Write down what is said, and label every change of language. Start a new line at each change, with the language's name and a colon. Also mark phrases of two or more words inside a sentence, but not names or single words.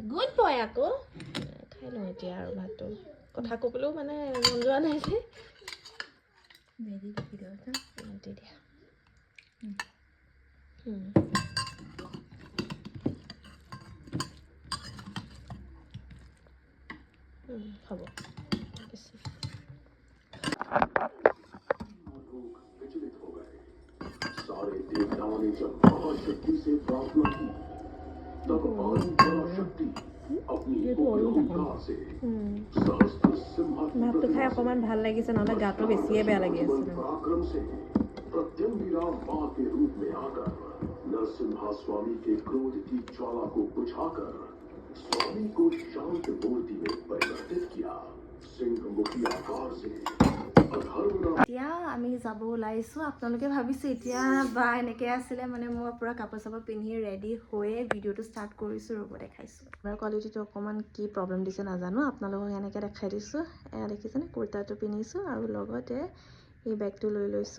English: good boy
Assamese: আকৌ খাই লওঁ এতিয়া আৰু ভাতটো। কথা ক'বলৈও মানে মন যোৱা নাই যে। মেগী দি দিয়া হ'ব।
Hindi: विचलित हो गए। सारे देवताओं ने जब महाशक्ति से प्रार्थना की, तब पानी पराशक्ति अपनी उग्रता से सहस्त्र
Assamese: ভাতটো খাই অকণমান ভাল লাগিছে, নহ'লে গাটো বেছিয়ে বেয়া লাগি আছে।
Hindi: पराक्रम से प्रत्यंगिरा मां के रूप में आकर नरसिम्हा स्वामी के क्रोध की ज्वाला को बुझाकर स्वामी को शांत मूर्ति में परिवर्तित किया। सिंह मुखी आकार से
Assamese: এতিয়া আমি যাব ওলাইছোঁ। আপোনালোকে ভাবিছোঁ এতিয়া বা এনেকৈ আছিলে, মানে মই পূৰা কাপোৰ চাপোৰ পিন্ধি ৰেডি হৈয়ে ভিডিঅ'টো ষ্টাৰ্ট কৰিছোঁ। ৰ'ব দেখাইছোঁ। আমাৰ কোৱালিটিটো অকণমান কি প্ৰব্লেম দিছে নাজানো, আপোনালোকক এনেকৈ দেখাই দিছোঁ। এয়া দেখিছেনে, কুৰ্তাটো পিন্ধিছোঁ আৰু লগতে এই বেগটো লৈ লৈছোঁ।